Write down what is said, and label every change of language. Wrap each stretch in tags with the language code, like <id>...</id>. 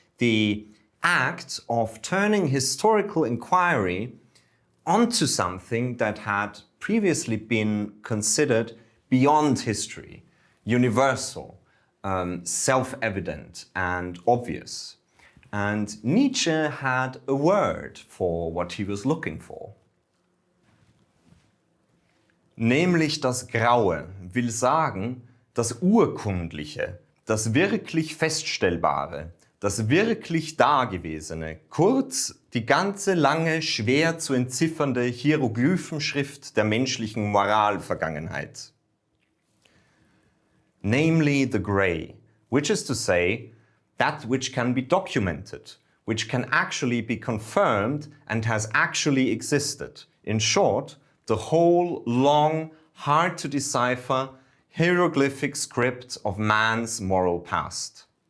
<en>The act of turning historical inquiry onto something that had previously been considered beyond history, universal, self-evident and obvious. And Nietzsche had a word for what he was looking for.</en> <de>Nämlich das Graue will sagen, das Urkundliche, das wirklich Feststellbare, das wirklich Dagewesene, kurz die ganze lange, schwer zu entziffernde Hieroglyphenschrift der menschlichen Moralvergangenheit.</de> <en>Namely the grey, which is to say, that which can be documented, which can actually be confirmed and has actually existed. In short, the whole long, hard to decipher, hieroglyphic script of man's moral past.</en>